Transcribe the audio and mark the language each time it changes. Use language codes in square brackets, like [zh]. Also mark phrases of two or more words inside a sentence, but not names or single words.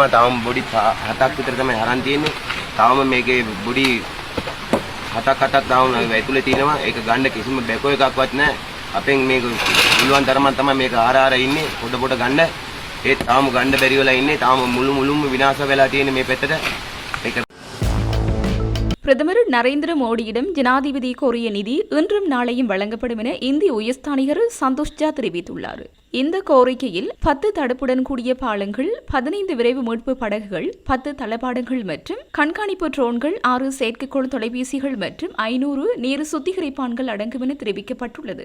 [si] තාම බොඩි 7ක් විතර තමයි අරන් තියෙන්නේ. තාම මේකේ බොඩි 7ක් තාම ඇතුලේ තියෙනවා. ඒක ගන්න කිසිම බැකෝ එකක්වත් නැහැ. අපෙන් මේක පුළුවන් තරමක් තමයි මේක ආර ඉන්නේ. පොඩ ගන්න. ඒ තාම ගන්න බැරි වෙලා ඉන්නේ. තාම මුළුම විනාශ වෙලා තියෙන්නේ මේ පැත්තට. [ta] பிரதமர் நரேந்திர மோடியிடம் ஜனாதிபதி கோரிய நிதி இன்றும் நாளையும் வழங்கப்படும் என இந்திய உயர்ஸ்தானிகர் சந்தோஷ்ஜா தெரிவித்துள்ளார். இந்த கோரிக்கையில் 10 தடுப்புடன் கூடிய பாலங்கள், 15 விரைவு மீட்பு படகுகள், 10 தளபாடங்கள் மற்றும் கண்காணிப்பு ட்ரோன்கள், 6 செயற்கைக்கோள் தொலைபேசிகள் மற்றும் 500 நீர் சுத்திகரிப்பான்கள் அடங்கும் என தெரிவிக்கப்பட்டுள்ளது.